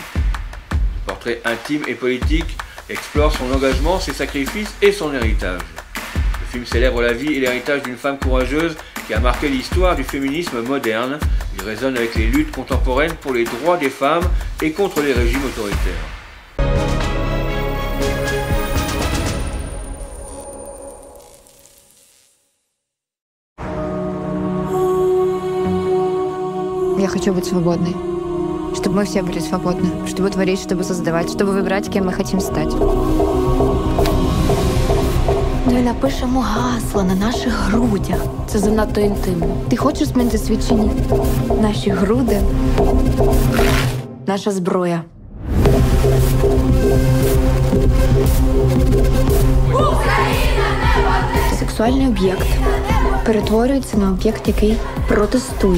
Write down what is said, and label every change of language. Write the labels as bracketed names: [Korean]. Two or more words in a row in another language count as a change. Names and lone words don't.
[French] Ce portrait intime et politique explore son engagement, ses sacrifices et son héritage. Le film célèbre la vie et l'héritage d'une femme courageuse qui a marqué l'histoire du féminisme moderne. Il résonne avec les luttes contemporaines pour les droits des femmes et contre les régimes autoritaires. [Russian] Я хочу быть свободной. Чтобы мы все были свободны. Чтобы творить, чтобы создавать, чтобы выбирать, кем мы хотим стать. [Ukrainian] Ми напишемо гасла на наших грудях. Це занадто інтимно. Ти хочеш змінити світ чи ні? Наші груди – наша зброя. Сексуальний об'єкт перетворюється на об'єкт, який протестує.